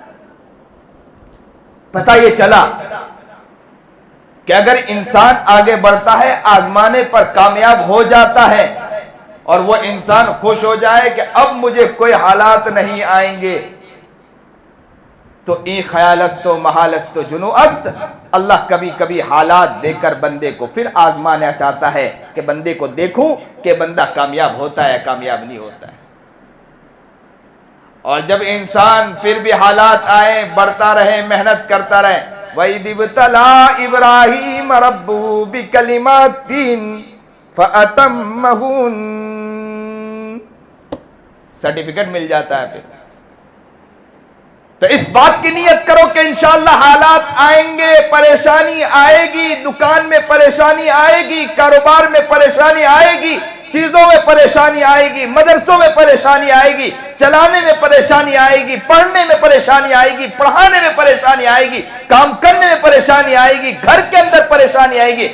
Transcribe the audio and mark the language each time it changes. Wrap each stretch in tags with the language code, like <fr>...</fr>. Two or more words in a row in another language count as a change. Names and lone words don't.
<ur>پتہ یہ چلا کہ اگر انسان آگے بڑھتا ہے، آزمانے پر کامیاب ہو جاتا ہے اور وہ انسان خوش ہو جائے کہ اب مجھے کوئی حالات نہیں آئیں گے، تو</ur> <fa>ای خیال است و محال است و جنو است،</fa> <ur>اللہ کبھی کبھی حالات دے کر بندے کو پھر آزمانا چاہتا ہے کہ بندے کو دیکھوں کہ بندہ کامیاب ہوتا ہے کامیاب نہیں ہوتا ہے۔ اور جب انسان پھر بھی حالات آئیں، بڑھتا رہے، محنت کرتا رہے،</ur> <ar>وَإِذِ ابْتَلَىٰ إِبْرَاهِيمَ رَبُّهُ بِكَلِمَاتٍ فَأَتَمَّهُنَّ،</ar> <ur>سرٹیفکیٹ مل جاتا ہے۔ پھر تو اس بات کی نیت کرو کہ انشاءاللہ حالات آئیں گے، پریشانی آئے گی، دکان میں پریشانی آئے گی، کاروبار میں پریشانی آئے گی، چیزوں میں پریشانی آئے گی، مدرسوں میں پریشانی آئے گی، چلانے میں پریشانی آئے گی، پڑھنے میں پریشانی آئے گی، پڑھانے میں پریشانی آئے گی، کام کرنے میں پریشانی آئے گی، گھر کے اندر پریشانی آئے گی۔</ur>